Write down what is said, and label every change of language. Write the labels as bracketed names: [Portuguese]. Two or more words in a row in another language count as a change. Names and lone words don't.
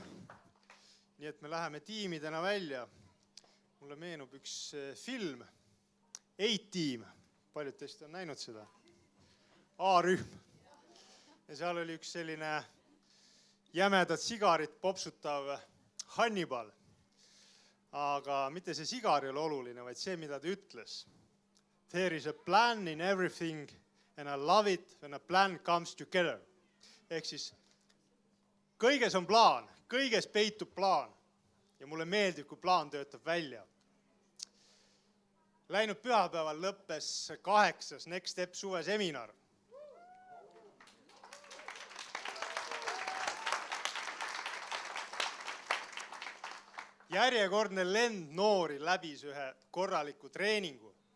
[Estonian] Nii et me läheme tiimidena välja. Mulle meenub üks film, A-Team. Paljud teist on näinud seda. A-rühm. Ja seal oli üks selline jämedat sigarit popsutav Hannibal. Aga mitte see sigar ei ole oluline, vaid see, mida ta ütles. [English] There is a plan in everything and I love it when a plan comes together. [Estonian] Ehk siis kõiges on plaan, kõiges peitub plaan. Ja mulle meeldib, kui plaan töötab välja. Läinud pühapäeval lõppes 8. Next Step suveseminar. Järjekordne lend noori läbis ühe korraliku treeningu.